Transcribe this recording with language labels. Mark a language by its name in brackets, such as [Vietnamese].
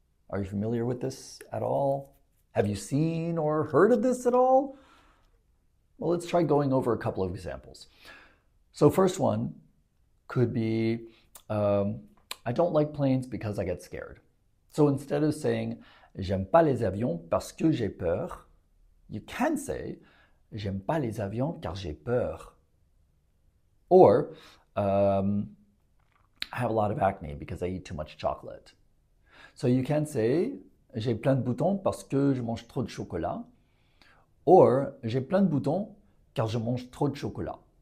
[English] Are you familiar with this at all? Have you seen or heard of this at all? Well, let's try going over a couple of examples. So first one could be, I don't like planes because I get scared. So instead of saying, [French] j'aime pas les avions parce que j'ai peur, [English] you can say, [French] j'aime pas les avions car j'ai peur. [English] Or, I have a lot of acne because I eat too much chocolate. So you can say, [French] j'ai plein de boutons parce que je mange trop de chocolat. Or, j'ai plein de boutons car je mange trop de chocolat.